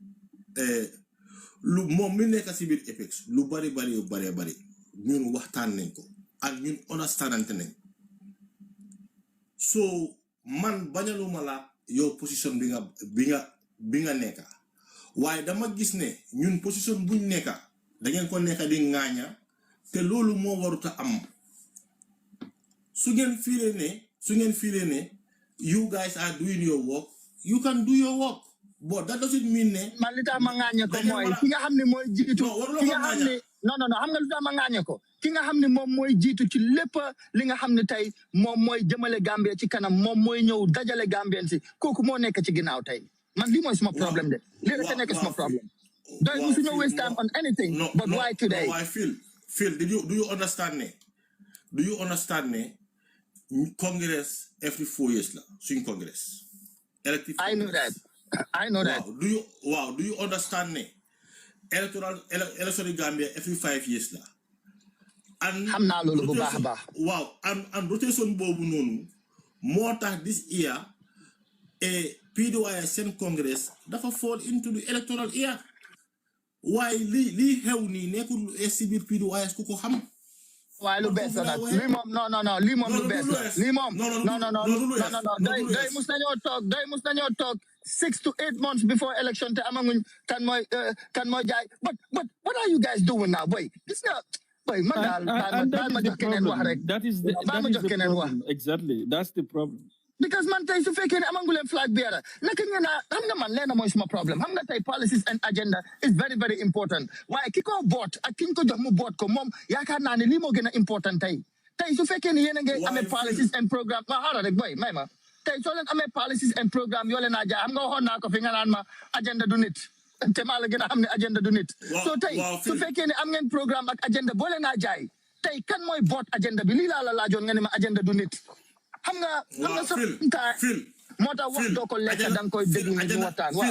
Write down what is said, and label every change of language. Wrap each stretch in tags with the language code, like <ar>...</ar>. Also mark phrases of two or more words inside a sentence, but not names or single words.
<wo>lu moom mi nekk si biir Apex lu bari ñun waxtaan nañ ko ak ñun understandante nañ so man bañaluma la yow position bi nga nekka waaye dama gis ne ñun position buñ nekka da ngeen ko nekka di ŋaaña te loolu moo waruta am su ngeen fiiree ne</wo> <en>you guys are doing your work, you can do your work. But that doesn't mean ne</en> <wo>man li tax ma ŋaañe ko mooy ki nga xam ne mooy jiitu ki nga xam ne non xam nga lu tax ma ŋaañe ko ki nga xam ne moom mooy jiitu ci lépp li nga xam ne tey moom mooy jëmale Gambia ci kanam moom mooy ñëw dajale Gambien si kooku moo nekk ci ginnaaw tey man lii mooy suma problème de lii rek nekk suma problème doy musu ñëw</wo> <en>waste time on anything but why today I feel do you understand ne Congress every 4 years</en> <wo>la suñ</wo> <en>Congress elective I know that. Do you understand ne election Gambia every 5 years la and</en> <wo>xam naa loolu bu baax a baax</wo> <en>and rotation</en> <wo>boobu noonu moo tax</wo> <en>this year</en> <wo>PDOIS seen Congress dafa</wo> <en>fall into the electoral year</en> <wo>waaye lii xew nii nekkul si biir PDOIS ku ko xam waaye lu bees la nag lii moom non lii moom lu bees la lii moom non day mus nañoo toog</wo> <en>6 to 8 months before election</en> <wo>te amaguñ kan mooy jaay</wo> <en>but what are you guys doing now</en> <wo>boy gis nga Boy, man,</wo> <en>And that is the problem. That is the problem. Exactly. That's the problem.</en> <wo>Because man tay su fekkee ne amangulen</wo> <en>flag bearer</en> <wo>naka ngeen xam nga man leena mooy suma problem xam nga tay</wo> <en>policies and agenda is very very important</en> <wo>waaye ki ko boot ak ki ko jox mu boot ko moom yaakaar naa ne lii moo gën a important tey su fekkee ne yéen a ngi amee</wo> <en>policies and programme</en> <wo>ma xaaral rek boy may ma tey soo leen amee</wo> <en>policies and programme</en> <wo>yoo leen a jaay xam nga waxoon naa ko fi nga naan ma agenda du nit te maa la gën a xam ne agenda du nit so tey su fekkee ne am ngeen programme ak agenda boo leen a jaay tey kan mooy boot agenda bi lii laa la laajoon nga ne ma agenda du nit xam nga sa moo tax wax doo ko lekk da nga koy déglu ñu waxtaan waaw</wo>